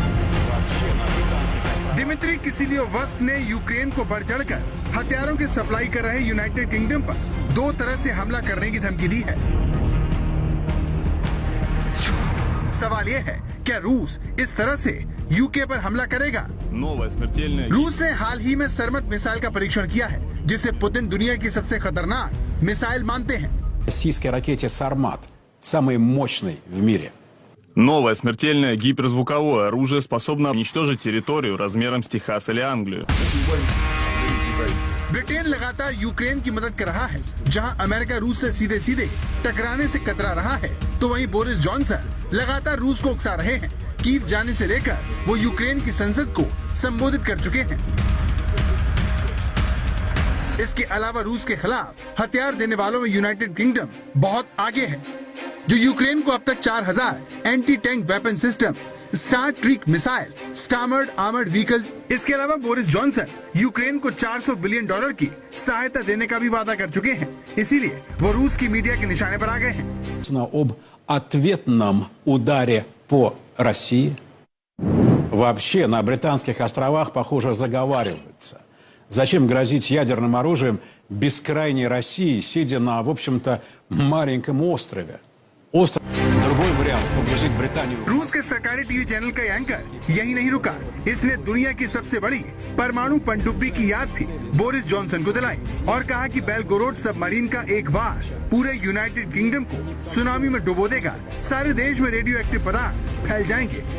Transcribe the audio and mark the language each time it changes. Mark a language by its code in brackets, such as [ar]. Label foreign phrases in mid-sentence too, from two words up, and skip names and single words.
[hi] दिमित्री किसिलियोवस्क ने यूक्रेन को बढ़ चढ़कर हथियारों की सप्लाई कर रहे यूनाइटेड किंगडम पर 2 तरह से हमला करने की धमकी दी है। सवाल यह है, क्या रूस इस तरह से यूके पर हमला करेगा? रूस ने हाल ही में सरमत मिसाइल का परीक्षण किया है, जिसे पुतिन दुनिया की सबसे खतरनाक मिसाइल मानते हैं। [ru] Российской ракете «Сармат», самой мощной в мире. Новое смертельное гиперзвуковое оружие способно уничтожить территорию размером с Техас или Англию. [hi] ब्रिटेन लगातार यूक्रेन की मदद कर रहा है। जहां अमेरिका रूस से सीधे सीधे टकराने से कतरा रहा है, तो वहीं बोरिस जॉनसन लगातार रूस को उकसा रहे हैं। कीव जाने से लेकर वो यूक्रेन की संसद को संबोधित कर चुके हैं। इसके अलावा रूस के खिलाफ हथियार देने वालों में यूनाइटेड किंगडम बहुत आगे है, जो यूक्रेन को अब तक 4000 [en] anti tank weapon system, star trick missile, stamard armoured vehicle. [hi] इसके अलावा बोरिस जॉनसन यूक्रेन को $400 बिलियन की सहायता देने का भी वादा कर चुके हैं। इसीलिए वो रूस की मीडिया के निशाने पर आ गए हैं। [ru] Об ответном ударе по России. Вообще на Британских островах, похоже, заговариваются. Зачем грозить ядерным оружием бескрайней России, сидя на, в общем-то, маленьком острове? Остров. Другой вариант – погрузить Британию. [hi] रूस के सरकारी टीवी चैनल का एंकर यही नहीं रुका। इसने दुनिया की सबसे बड़ी परमाणु पनडुब्बी की याद भी बोरिस जॉनसन को दिलाई और कहा कि बेलगोरोड सबमरीन का एक वार पूरे यूनाइटेड किंगडम को सुनामी में डुबो देगा। सारे देश में [en] radio active [hi] पदार्थ फैल जाएंगे